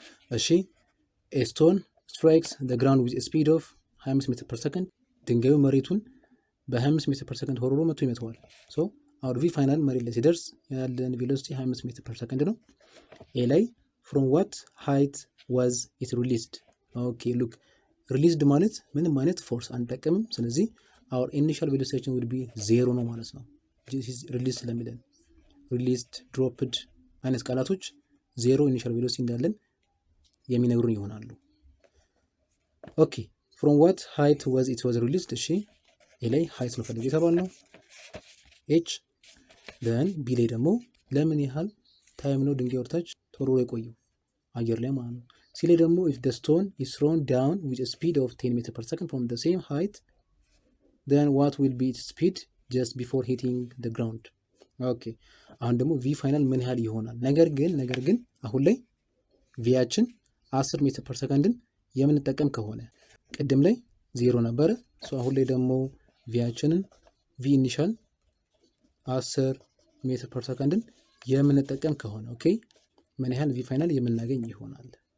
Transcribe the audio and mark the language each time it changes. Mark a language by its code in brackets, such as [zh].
[am] እሺ [en] a stone strikes the ground with a speed of 25 [am] ሜትር ፐር ሰከንድ ድንጋዩ መሬቱን በ25 ሜትር ፐር ሰከንድ ሆሮሮ መጥቶ ይመታዋል። ሶ our v final መሬት ላይ ሲደርስ ያለን ቬሎሲቲ 25 ሜትር ፐር ሰከንድ ነው። ኤ ላይ [en] from what height was it released? okay look released [am] ማለት ምንም አይነት ፎርስ አንጠቀምም። [en] ስለዚህ our initial velocity would be 0 ነው ማለት ነው። this is released ስለሚለን released dropped አይነት ቃላቶች 0 initial velocity [am] እንዳለን የሚነግሩን ይሆናሉ። [en] ኦኬ from what height was it was released? እሺ ኤ ላይ height ነው ፈልገው የተባልነው h then ቢ ላይ ደግሞ [am] ለምን ያህል ታይም ነው ድንጋይ ወርታች ተወርውሮ የቆየው አየር ላይ ማለት ነው። [en] ሲ ላይ ደግሞ if the stone is thrown down with a speed of 10 meter per second from the same height then what will be its speed just before hitting the ground? [am] ኦኬ አሁን ደግሞ v ፋይናል ምን ያህል ይሆናል? ነገር ግን አሁን ላይ ቪያችን 10 ሜትር ፐር ሰከንድን የምንጠቀም ከሆነ ቅድም ላይ 0 ነበረ። ሶ አሁን ላይ ደግሞ ቪያችንን v ኢኒሻል 10 ሜትር ፐር ሰከንድን የምንጠቀም ከሆነ ኦኬ ምን ያህል v ፋይናል የምናገኝ ይሆናል?